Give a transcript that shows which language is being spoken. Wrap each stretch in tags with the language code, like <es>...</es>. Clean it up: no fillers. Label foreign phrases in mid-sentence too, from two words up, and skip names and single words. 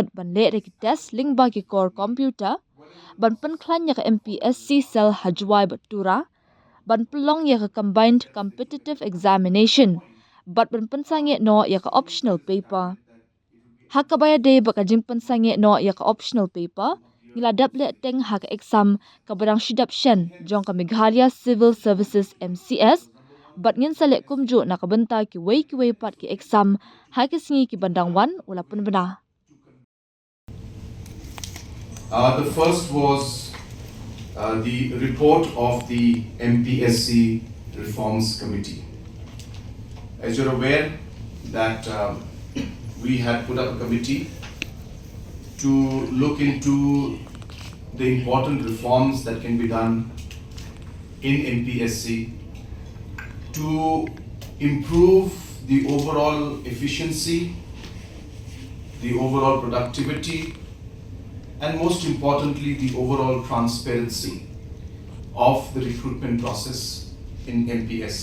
<kha>ban le re ki</kha> <en>test link</en> <kha>ba ki</kha> <en>core computer</en> <kha>ban pen klan ya ka MPSC cell hajwai batura ban pelong ya ka</kha> <en>combined competitive examination</en> <kha>bat ban pen sange no ya ka</kha> <en>optional paper</en> <kha>hakabaya day ba ka jingpen sange no ya ka</kha> <en>optional paper</en> <kha>ngila dable teng ha ka exam ka barang shidap shen jong ka Meghalaya Civil Services MCS bat ngin sale kumju na kabenta ki wei pat ki exam ha ki singi ki bandang wan ula pun bena.</kha> <en>The first was the report of the MPSC Reforms Committee. As you're aware that we had put up a committee to look into the important reforms that can be done in MPSC to improve the overall efficiency, the overall productivity, and most importantly, the overall transparency of the recruitment process in MPSC.</en>